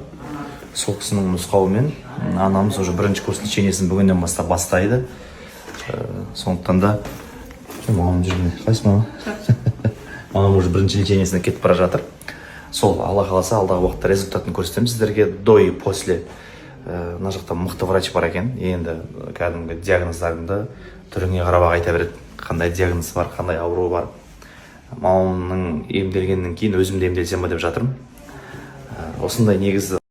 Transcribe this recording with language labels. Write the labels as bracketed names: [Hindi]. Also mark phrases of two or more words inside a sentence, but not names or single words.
[Kazakh] Сол кісінің нұсқауымен анамыз уже бірінші курс лечениесін бүгіннен бастап бастайды. Сондықтан да мамам жүрмей қайсы мама? Мамам уже бірінші лечениесіне кетіп бара жатыр. Сол Алла қаласа алдағы уақытта результатын көрсетеміз сіздерге. [Russian] До и после [Kazakh] мына жақта мықты врач бар екен. Енді кәдімгі диагноздарыңды түріңе қарап айта береді. Қандай диагноз бар, қандай ауру бар. Мамамның емделгеннен кейін өзім де емделсем ба деп жатырмын. Осындай негізі